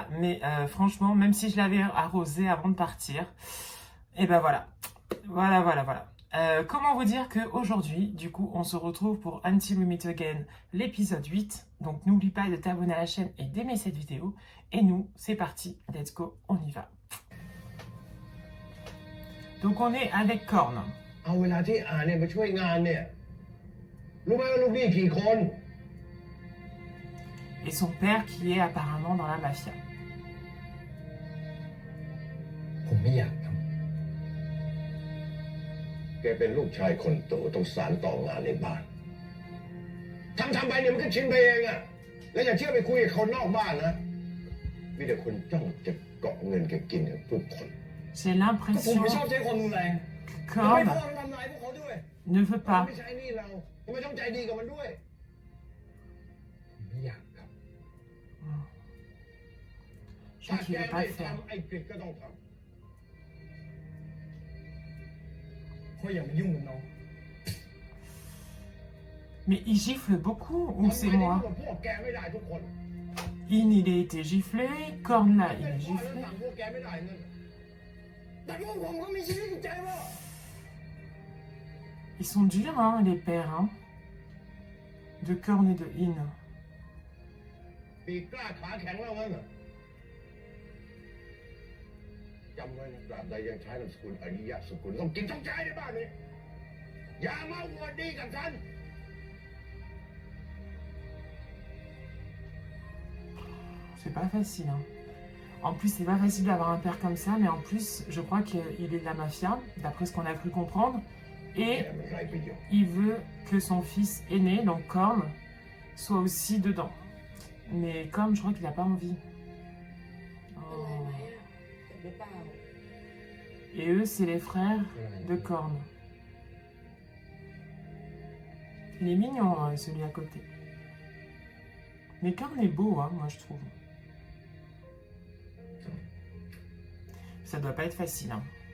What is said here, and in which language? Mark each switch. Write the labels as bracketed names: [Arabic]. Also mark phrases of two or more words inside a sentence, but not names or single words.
[French] Mais franchement, même si je l'avais arrosée avant de partir, et ben voilà. Voilà. Comment vous dire qu'aujourd'hui, du coup, on se retrouve pour Until We Meet Again, l'épisode 8. Donc, n'oublie pas de t'abonner à la chaîne et d'aimer cette vidéo. Et nous, c'est parti. [English] Let's go, [French] on y va. Donc, on est avec Korn. [Thai] เอาเวลาที่อ่านเนี่ยไปช่วยงานเนี่ยรู้ไหมว่าลูกหนี้กี่คน [French] Et son père qui est apparemment dans la mafia. [Thai] ผมไม่อยากทำแกเป็นลูกชายคนโตต้องสานต่องานในบ้านทำไปเนี่ยมันก็ชินไปเองอะแล้วอย่าเชื่อไปคุยกับคนนอกบ้านนะมีแต่คนจ้องจะเกาะเงินแกกินกับทุกคน [French] J'ai [Thai] ผม [French] l'impression [Thai] ไม่ชอบใช้คนรุนแรง [French] que [Thai] ไม่ [French] Korn [Thai] พ่อมันทำร้ายพวกเขาด้วย [French] ne veut [Thai] มัน [French] pas. [Thai] ไม่ใช่นี่เราทำไมต้องใจดีกับมันด้วยผมไม่อยากครับ [French] Je [Thai] ถ้า [French] crois qu'il [Thai] แก [French] ne veut [Thai] ไม่ [French] pas le faire. [Thai] ทำไอ้กฤษก็ต้องทำเพราะอย่ามายุ่งกับน้อง [French] Mais il gifle beaucoup ou c'est [Thai] ทำไม [French] moi? [Thai] กับพวกแกไม่ได้ทุกคน [French] In, il a été giflé. Korn, là, il [Thai] เป็น [French] est [Thai] พ่อแล้ว [French] giflé. [Thai] สั่งพวกแกไม่ได้เงินแต่พวกผมเขามีชีวิตจิตใจว่า [French] Ils sont durs, hein, les pères, hein. De Korn et de In. [Thai] ปีกกล้าขาแข็งแล้วงั้นเหรอจำไว้นะตราบใดยังใช้นามสกุลอริยะสกุลต้องกินต้องใช้ในบ้านนี้อย่ามาอวดดีกับฉัน [French] C'est pas facile, hein. En plus, c'est pas facile d'avoir un père comme ça, mais en plus, je crois qu'il est de la mafia, d'après ce qu'on a cru comprendre. [Thai] แก [French] Et [Thai] มันไร้ประโยชน์ [French] il veut que son fils aîné, donc Korn, soit aussi dedans. Mais Korn, je crois qu'il a pas envie. [Thai] เป็นไรไหมอ่ะเจ็บหรือเปล่า [French] Et eux, c'est les frères de Korn. Il est mignon, hein, celui à côté. Mais Korn est beau, hein, moi je trouve. Ça doit pas être facile, hein.